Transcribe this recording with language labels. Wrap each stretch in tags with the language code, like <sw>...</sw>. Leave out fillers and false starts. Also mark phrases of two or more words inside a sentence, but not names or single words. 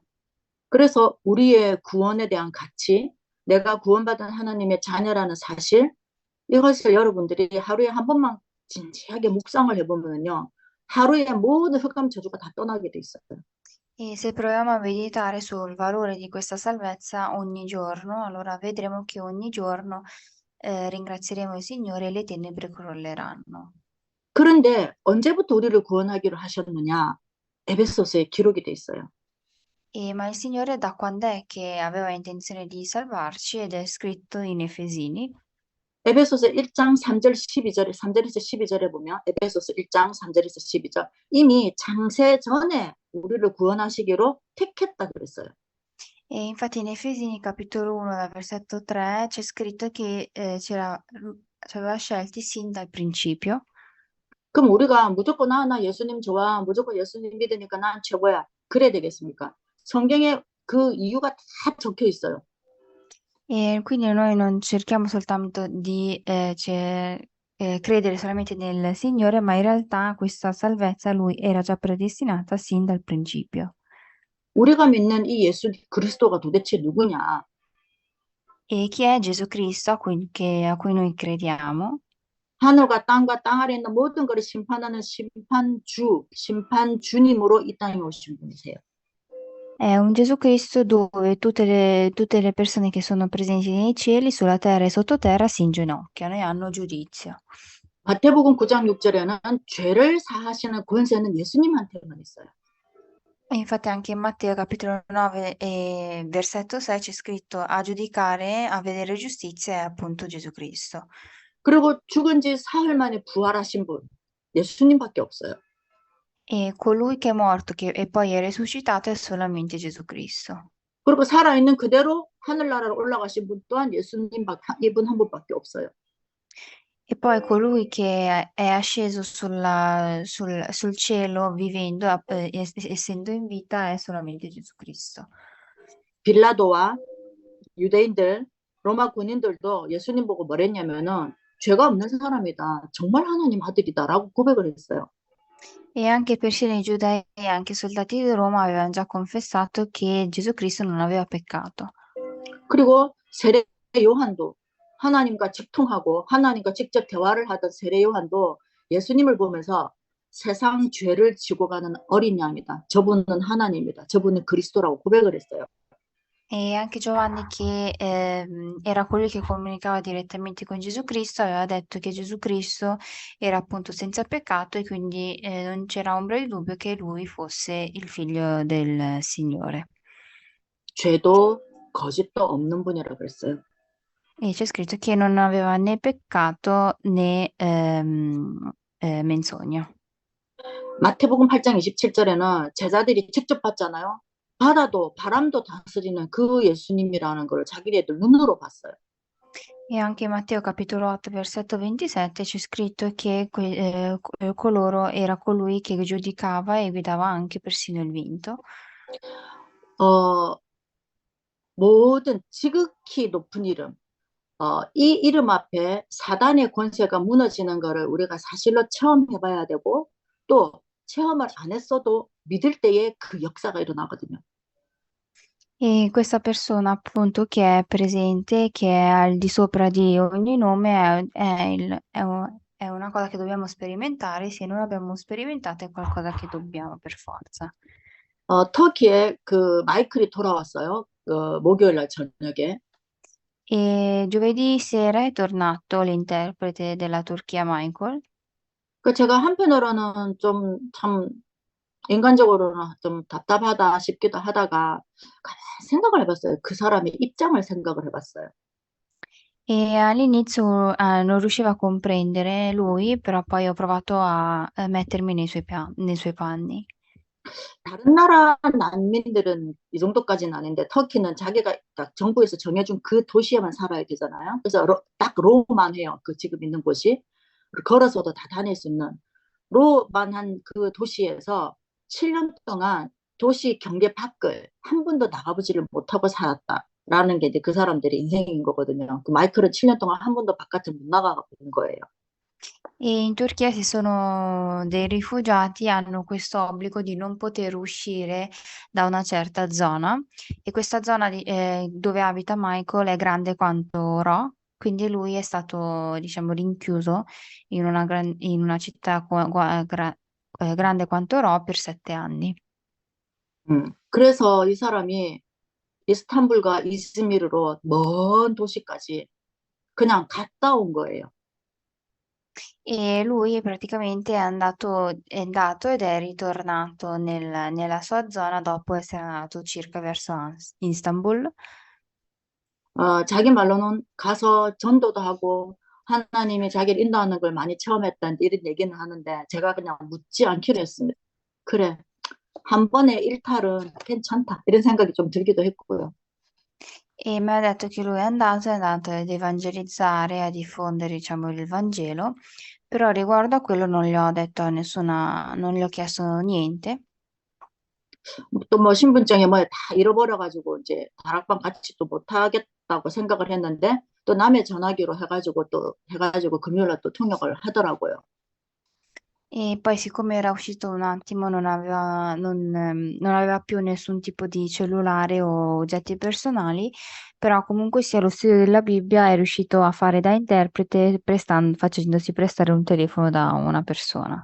<ko>그래서 우리의 구원에 대한 가치, 내가 구원받은 하나님의 자녀라는 사실, 이것을 여러분들이 하루에 한 번만 진지하게 묵상을 해보면요. 하루에 모든 흑암 저주가 다 떠나게 돼 있어요.</ko> <it>E se proviamo a meditare sul valore di questa salvezza ogni giorno, allora vedremo che ogni giorno ringrazieremo il Signore e le tenebre crolleranno.</it> <ko>그런데 언제부터 우리를 구원하기로 하셨느냐? 에베소서에 기록이 돼 있어요.</ko> <it>Ma il Signore da quando è che aveva intenzione di salvarci ed è scritto in Efesini?</it> <ko>에베소서 1장 3절 12절에 3절에서 12절에 보면 에베소서 1장 3절에서 12절 이미 창세 전에 우리를 구원하시기로 택했다 그랬어요.</ko> <it>E infatti in Efesini capitolo 1 dal versetto 3 c'è scritto che ci aveva scelti sin dal principio.</it> <ko>그럼 우리가 무조건 나 예수님 좋아, 무조건 예수님 믿으니까 난 최고야. 그래야 되겠습니까? 성경에 그 이유가 다 적혀 있어요.</ko> <it>E quindi noi non cerchiamo soltanto di credere solamente nel Signore, ma in realtà questa salvezza a Lui era già predestinata sin dal principio.</it> <ko>우리가 믿는 이 예수 그리스도가 도대체 누구냐?</ko> <it>E chi è Gesù Cristo a cui noi crediamo?</it> <ko>하늘과 땅과 땅 아래 있는 모든 것을 심판하는 심판주님으로 이 땅에 오신 분이세요.</ko> <it>È un Gesù Cristo dove tutte le persone che sono presenti nei cieli, sulla terra e sottoterra si inginocchiano e hanno giudizio.</it> <ko>마태복음 9장 6절에는 죄를 사하시는 권세는 예수님한테만 있어요.</ko> <it>E infatti anche in Matteo capitolo 9 e versetto 6 c'è scritto a giudicare, a vedere giustizia è appunto Gesù Cristo.</it> <ko>그리고 죽은 지 사흘 만에 부활하신 분 예수님밖에 없어요.</ko> <it>E colui che è morto e poi è risuscitato è solamente Gesù Cristo.</it> <ko>그리고 살아있는 그대로 하늘나라로 올라가신 분 또한 이분 한 분밖에 없어요.</ko> <it>E poi colui che è asceso sul cielo vivendo, essendo in vita, è solamente Gesù Cristo.</it> <ko>빌라도와 유대인들, 로마 군인들도 예수님 보고 뭐랬냐면은 죄가 없는 사람이다. 정말 하나님 아들이다라고 고백을 했어요.</ko> <it>E anche persino i giudei e anche i soldati di Roma avevano già confessato che Gesù Cristo non aveva peccato.</it> <ko>그리고 세례 요한도 하나님과 직통하고 하나님과 직접 대화를 하던 세례 요한도 예수님을 보면서 세상 죄를 지고 가는 어린 양이다. 저분은 하나님이다. 저분은 그리스도라고 고백을 했어요.</ko> <it>E anche Giovanni, che era colui che comunicava direttamente con Gesù Cristo, aveva detto che Gesù Cristo era appunto senza peccato e quindi non c'era ombra di dubbio che lui fosse il figlio del Signore.</it> <ko>죄도 거짓도 없는 분이라고 그랬어요.</ko> <it>E c'è scritto che non aveva né peccato né menzogna.</it> <ko>마태복음 8장 27절에는 제자들이 직접 봤잖아요. 바람도 다스리는 그 예수님이라는 걸 자기네들 눈으로 봤어요.</ko> <it>E anche in Matteo capitolo 8, versetto 27 c'è scritto che coloro era colui che giudicava e guidava anche persino il vento.</it> <ko>모든 지극히 높은 이름, 이 이름 앞에 사단의 권세가 무너지는 것을 우리가 사실로 체험해봐야 되고 또 체험을 안 했어도 믿을 때에 그 역사가 일어나거든요.</ko> <it>E questa persona appunto che è presente, che è al di sopra di ogni nome, è una cosa che dobbiamo sperimentare, se non l'abbiamo sperimentata è qualcosa che dobbiamo per forza.</it> <ko>터키에 그 마이클이 돌아왔어요. 목요일 날 저녁에.</ko> <it>E giovedì sera è tornato l'interprete della Turchia Michael.</it> <ko>그 제가 한편으로는 좀 참 인간적으로는 좀 답답하다 싶기도 하다가 가만히 생각을 해봤어요. 그 사람의 입장을 생각을 해봤어요.</ko> <it>E all'inizio non riuscivo a comprendere lui, però poi ho provato a mettermi nei suoi panni.</it> <ko>다른 나라 난민들은 이 정도까지는 아닌데 터키는 자기가 딱 정부에서 정해준 그 도시에만 살아야 되잖아요. 그래서 딱 로만 해요. 그 지금 있는 곳이. 걸어서도 다 다닐 수 있는 로만 한 그 도시에서 7년 동안 도시 경계 밖을 한 번도 na가보지를 못하고 살았다라는 게 이제 그 사람들의 인생인 거거든요. 그 마이클은 7년 동안 한 번도 바깥을 못 나가본 거예요.</ko> <it>E in Turchia ci sono dei rifugiati, hanno questo obbligo di non poter uscire da una certa zona e questa zona dove abita Michael è grande quanto Ro, quindi lui è stato, diciamo, rinchiuso in una città grande quanto Ro per 7 anni.</it> <ko>그래서 이 사람이 이스탄불과 이즈미르로 먼 도시까지 그냥 갔다 온 거예요.</ko> <it>E lui praticamente è andato ed è ritornato nella sua zona dopo essere andato circa verso Istanbul.</it> <ko>자기 말로는 가서 전도도 하고 하나님이 자기를 인도하는 걸 많이 체험했다는 이런 얘기는 하는데 제가 그냥 묻지 않기로 했습니다. 그래, 한 번의 일탈은 괜찮다. 이런 생각이 좀 들기도 했고요.</ko> <it>E mi ha detto che lui è andato ad evangelizzare, a diffondere, diciamo, il Vangelo, però riguardo a quello non gli ho detto non gli ho chiesto niente.</it> <ko>또 뭐 신분증에 뭐 다 잃어버려가지고 이제 다락방 같이 또 못하겠다고 생각을 했는데 또 남의 전화기로 해가지고 금요일날 또 통역을 하더라고요.</ko> <it>E poi siccome era uscito un attimo, non aveva più nessun tipo di cellulare o oggetti personali, però comunque sia lo studio della Bibbia è riuscito a fare da interprete facendosi prestare un telefono da una persona.</it>